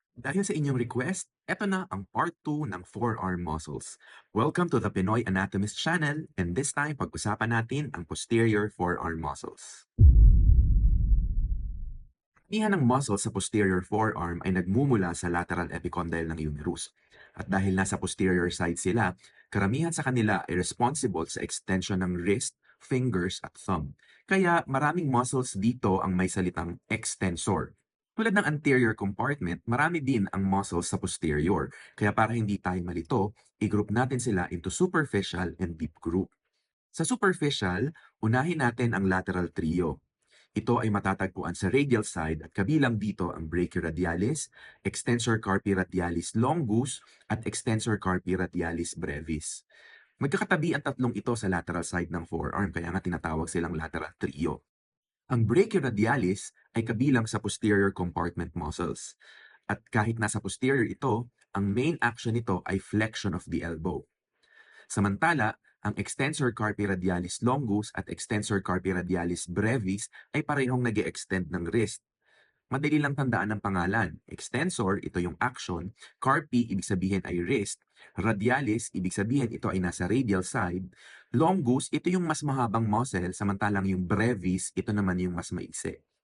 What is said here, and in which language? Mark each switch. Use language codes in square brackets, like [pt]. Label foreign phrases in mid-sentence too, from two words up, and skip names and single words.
[tl] Dahil sa inyong request, eto na ang part 2 ng [en] forearm muscles. Welcome to the Pinoy Anatomist channel, and this time [tl] pag-usapan natin ang [en] posterior forearm muscles. [tl] Karamihan ng muscles sa [en] posterior forearm [tl] ay nagmumula sa [en] lateral epicondyle [tl] ng humerus. At dahil nasa [en] posterior side [tl] sila, karamihan sa kanila ay responsible sa extension ng [en] wrist, fingers [tl] at thumb. Kaya maraming muscles dito ang may salitang extensor. Tulad ng [en] anterior compartment, [tl] marami din ang muscles sa posterior. Kaya para hindi tayo malito, i-group natin sila [en] into superficial and deep group. [tl] Sa superficial, unahin natin ang [en] lateral trio. [tl] Ito ay matatagpuan sa [en] radial side [tl] at kabilang dito ang brachyradialis, extensor carpi radialis longus at extensor carpi radialis brevis. Magkakatabi ang tatlong ito sa [en] lateral side [tl] ng forearm kaya nga tinatawag silang lateral trio. Ang brachyradialis ay kabilang sa [en] posterior compartment muscles. [tl] At kahit nasa posterior ito, ang [en] main action [tl] nito ay [en] flexion of the elbow. [tl] Samantala, ang extensor carpi radialis longus at extensor carpi radialis brevis ay parehong nag-e-extend ng wrist. Madali lang tandaan ang pangalan. Extensor, ito yung action. Carpi, ibig sabihin ay wrist. Radialis, ibig sabihin ito ay nasa [en] radial side. [tl] Longus, ito yung mas mahabang muscle, samantalang yung brevis, ito naman yung mas maiksi.